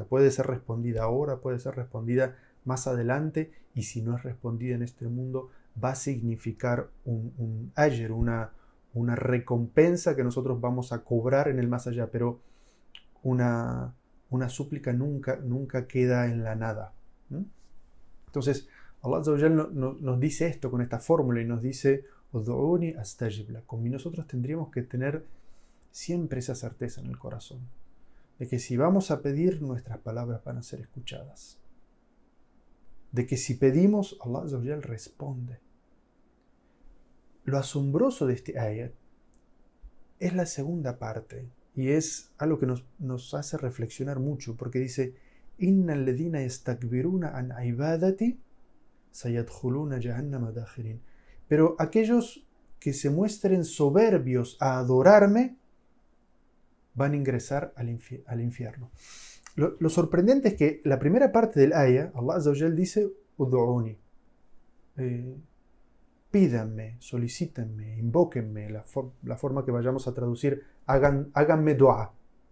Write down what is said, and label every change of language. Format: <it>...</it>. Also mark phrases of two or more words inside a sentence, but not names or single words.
<es>Puede ser respondida ahora, puede ser respondida más adelante, y si no es respondida en este mundo, va a significar un ajr, una recompensa que nosotros vamos a cobrar en el más allá, pero una súplica nunca queda en la nada. Entonces,</es> <ar>الله عز وجل</ar> <es>nos dice esto con esta fórmula y nos dice,</es> <ar>ادعوني أستجب لكم.</ar> <es>Y nosotros tendríamos que tener siempre esa certeza en el corazón, de que si vamos a pedir, nuestras palabras van a ser escuchadas. De que si pedimos,</es> <ar>الله عز وجل responde.</ar> <es>Lo asombroso de este ayat es la segunda parte, y es algo que nos hace reflexionar mucho, porque dice,</es> <ar>إن الذين يستكبرون عن عبادتي سيدخلون جهنم داخرين.</ar> <es>Pero aquellos que se muestren soberbios a adorarme van a ingresar al infierno. Lo sorprendente es que la primera parte del ayah,</es> <ar>الله عز وجل</ar> <es>dice, Ud'uni, pídanme, solicítenme, invóquenme, la forma que vayamos a traducir, háganme dua.</es>